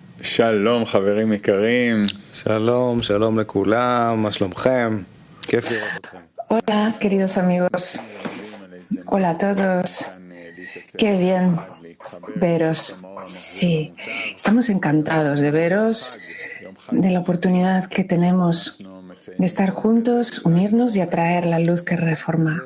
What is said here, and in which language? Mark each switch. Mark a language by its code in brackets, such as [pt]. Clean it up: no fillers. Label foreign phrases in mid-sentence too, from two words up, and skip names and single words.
[he] שלום, חברים יקרים. שלום, שלום לכולם, מה שלומכם? כיף לראות אתכם. [es] Hola, queridos amigos. Hola a todos. Qué bien veros. Sí, estamos encantados de veros, de la oportunidad que tenemos de estar juntos, unirnos y atraer la luz que reforma.